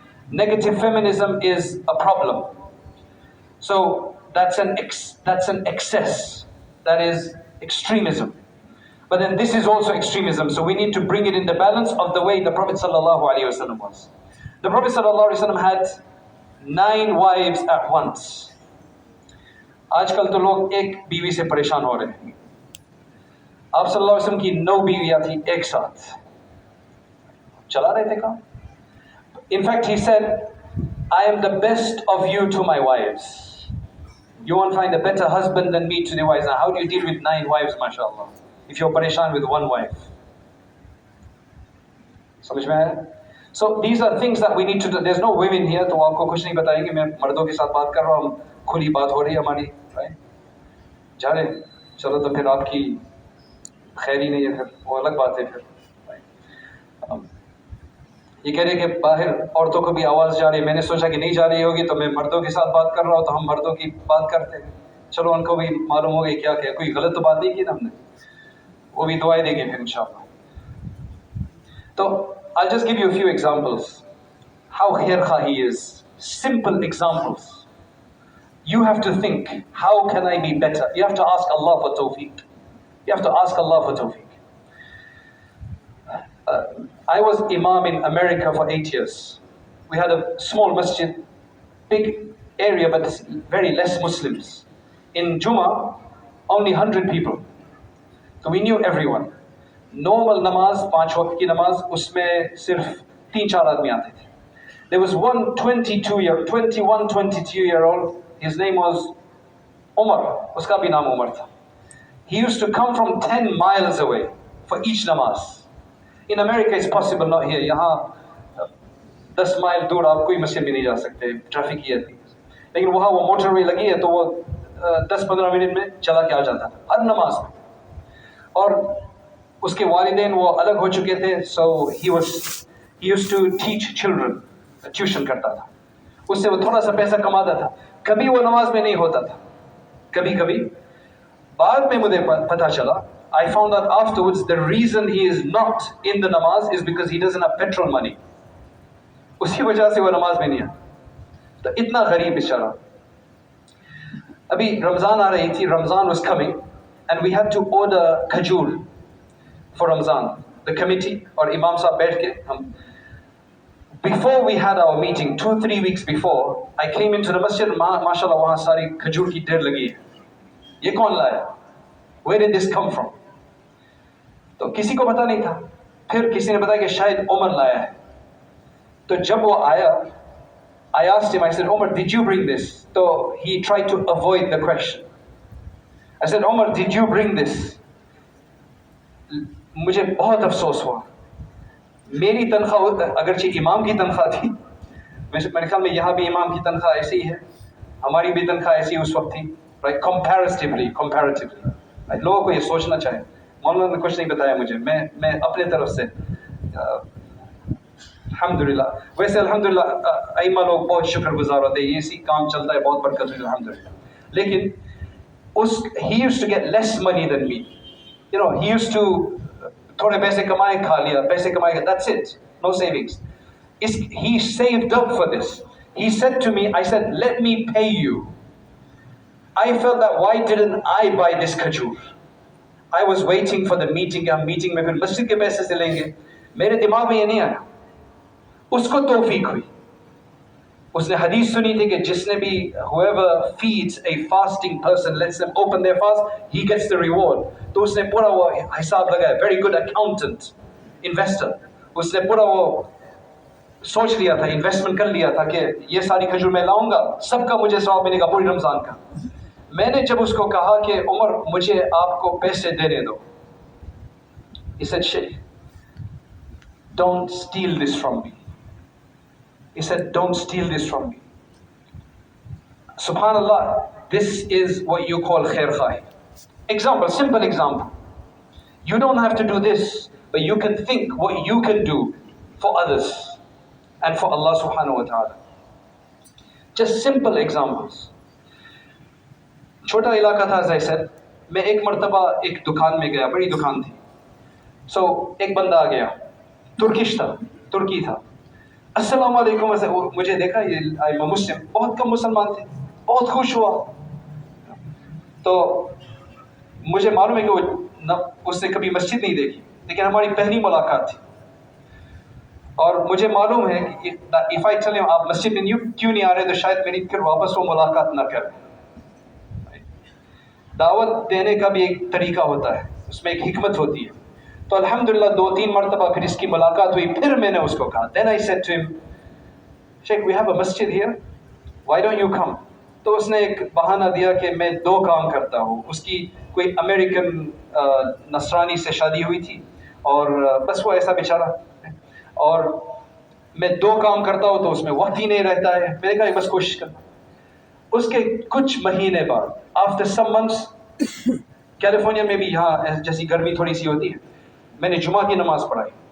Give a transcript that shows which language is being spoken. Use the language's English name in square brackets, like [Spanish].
[English] Negative feminism is a problem. So that's an excess. That is extremism. But then this is also extremism. So we need to bring it in the balance of the way the Prophet ﷺ was. The Prophet ﷺ had 9 wives at once. [Hindi] आजकल तो लोग एक बीवी से परेशान हो रहे हैं। आप सल्लल्लाहु अलैहि वसल्लम की 9 बीवियां थी एक साथ, चला रहे थे काम। [English] In fact, he said, I am the best of you to my wives. You won't find a better husband than me to the wives. Now, how do you deal with 9 wives, mashallah, if you're pareshan with 1 wife? [Hindi] समझ में आया? [English] So these are things that we need to do. There's no women here, [Hindi] तो आपको कुछ नहीं बताएंगे, मैं मर्दों के साथ बात कर रहा हूँ, खुली बात हो रही है हमारी, right? जा रहे, चलो तो फिर आपकी खैर ही नहीं है, फिर वो अलग बात है फिर। ये कह रहे कि बाहर औरतों को भी आवाज़ जा रही है, मैंने सोचा कि नहीं जा रही होगी, तो मैं मर्दों के साथ बात कर रहा हूँ, तो हम मर्दों की बात करते हैं। चलो उनको भी मालूम हो गई क्या क्या, कोई गलत तो बात नहीं की ना हमने, वो भी दुआएं देंगे फिर इंशाअल्लाह। [English] तो I'll just give you a few examples how khair khahi is. Simple examples. You have to think, how can I be better? You have to ask Allah for tawfiq. You have to ask Allah for tawfiq. I was imam in America for 8 years. We had a small masjid, big area, but very less Muslims. In Jummah, only 100 people. So we knew everyone. [Hindi] Normal namaz, 5 waqt ki namaz, usme sirf 3-4 aadmi aate the. [English] There was one 22-year-old, his name was Umar, [Hindi] uska bhi naam Umar tha. [English] He used to come from 10 miles away for each namaz. In America it's possible, not here. [Hindi] यहाँ 10 mile दूर आप कोई मस्जिद में नहीं जा सकते, traffic ही है। लेकिन वहाँ वो मोटरवे लगी है तो वो 10-15 मिनट में चला के आ जाता हर नमाज में। और उसके वालिदैन वो अलग हो चुके थे, [English] so he used to teach children, [Hindi] tuition करता था, उससे वो थोड़ा सा पैसा कमाता था। कभी वो नमाज में नहीं होता था, कभी कभी। बाद में मुझे पता चला, [English] I found out afterwards the reason he is not in the namaz is because he doesn't have petrol money. [Hindi] उसी वजह से वो नमाज में नहीं आता। तो इतना गरीब बेचारा। अभी रमज़ान आ रही थी, [English] Ramadan was coming and we had to order खजूर for Ramadan. The committee [Hindi] और इमाम साहब बैठ के हम, [English] before we had our meeting 2-3 weeks before, I came into the masjid, [Hindi] माशाल्लाह वहाँ सारी खजूर की ढेर लगी है। ये कौन लाया? [English] Where did this come from? [Hindi] तो किसी को पता नहीं था। फिर किसी ने बताया कि शायद उमर लाया है। तो जब वो आया, [English] I asked him, I said, Umar, did you bring this? So he tried to avoid the question. I said, Umar, did you bring this? [Hindi] मुझे बहुत अफसोस हुआ। मेरी तनख्वाह अगरचे इमाम की तनख्वाह थी, मेरे ख्याल में यहाँ भी इमाम की तनख्वाह ऐसी ही है, हमारी भी तनख्वाह ऐसी उस वक्त थी, right? [English] Comparatively, right? [Hindi] लोगों को ये सोचना चाहिए। मौलाना ने कुछ नहीं बताया मुझे, मैं अपने तरफ से अल्हम्दुलिल्लाह। वैसे अल्हम्दुलिल्लाह अइमा लोग बहुत शुक्रगुजार होते हैं, ये इसी काम चलता है, बहुत बरकत हुई अल्हम्दुलिल्लाह। [English] लेकिन he used to get less money than me, you know, he used to [Hindi] थोड़े पैसे कमाए, खा लिया, पैसे कमाए, [English] that's it, no savings. He saved up for this. He said to me, I said, let me pay you. I felt that why didn't I buy this khajoor? I was waiting for the meeting, [Hindi] हम meeting में फिर मस्जिद के पैसे से लेंगे, मेरे दिमाग में ये नहीं आया। उसको तौफीक हुई, उसने हदीस सुनी थी कि जिसने भी [English] whoever feeds a fasting person, lets them open their fast, he gets the reward. [Hindi] तो उसने पूरा वो हिसाब लगाया, [English] very good accountant, investor, [Hindi] उसने पूरा वो सोच लिया था, इन्वेस्टमेंट कर लिया था कि ये सारी खजूर मैं लाऊंगा, सबका मुझे सवाब मिलेगा पूरी रमज़ान का। मैंने जब उसको कहा कि उमर मुझे आपको पैसे देने दो, [English] he said, Shaykh, don't steal this from me. He said, don't steal this from me. Subhanallah, this is what you call khair khai. Example, simple example. You don't have to do this, but you can think what you can do for others and for Allah subhanahu wa ta'ala. Just simple examples. [Hindi] छोटा इलाका था, [English] as I said, [Hindi] मैं एक मर्तबा एक दुकान में गया, बड़ी दुकान थी। So एक बंदा आ गया, तुर्किश था, तुर्की था। अस्सलाम वालेकुम, मुझे देखा, ये [English] I am Muslim, [Hindi] बहुत कम मुसलमान थे, बहुत खुश हुआ। तो मुझे मालूम है कि वो उसने कभी मस्जिद नहीं देखी, लेकिन हमारी पहली मुलाकात थी। और मुझे मालूम है कि [English] if I tell him [Hindi] आप मस्जिद में क्यों नहीं आ रहे, तो शायद मेरी फिर वापस वो मुलाकात ना करें। दावत देने का भी एक तरीका होता है, उसमें एक हिकमत होती है। तो अल्हम्दुलिल्लाह 2-3 मरतबा फिर इसकी मुलाकात हुई। फिर मैंने उसको कहा, [English] then I said to him, Shaykh, we have a masjid here, why don't you come? [Hindi] तो उसने एक बहाना दिया कि मैं 2 काम करता हूँ। उसकी कोई अमेरिकन नसरानी से शादी हुई थी और बस वो ऐसा बेचारा, और मैं 2 काम करता हूँ तो उसमें वक्त ही नहीं रहता है। मैंने कहा बस कोशिश करना। उसके कुछ महीने बाद, [English] after some months, [Hindi] कैलिफोर्निया में भी यहाँ जैसी गर्मी थोड़ी सी होती है, मैंने जुमा की नमाज पढ़ाई।